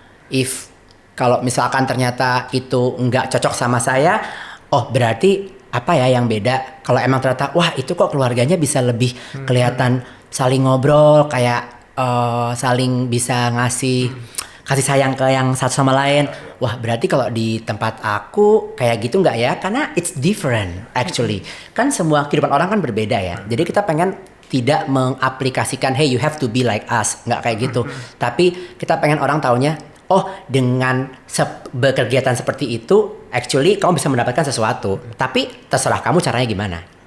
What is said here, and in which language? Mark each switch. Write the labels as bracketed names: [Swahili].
[Indonesian] If kalau misalkan ternyata itu nggak cocok sama saya, berarti apa ya yang beda kalau emang ternyata wah itu kok keluarganya bisa lebih kelihatan saling ngobrol kayak saling bisa ngasih kasih sayang ke yang satu sama lain. Wah berarti kalau di tempat aku kayak gitu nggak ya? [English] Karena it's different actually. [Indonesian] Kan semua kehidupan orang kan berbeda ya. Jadi kita pengen tidak mengaplikasikan [English] hey you have to be like us, [Indonesian] nggak kayak gitu. Tapi kita pengen orang taunya oh dengan berkegiatan seperti itu actually kamu bisa mendapatkan sesuatu. Tapi terserah kamu caranya gimana.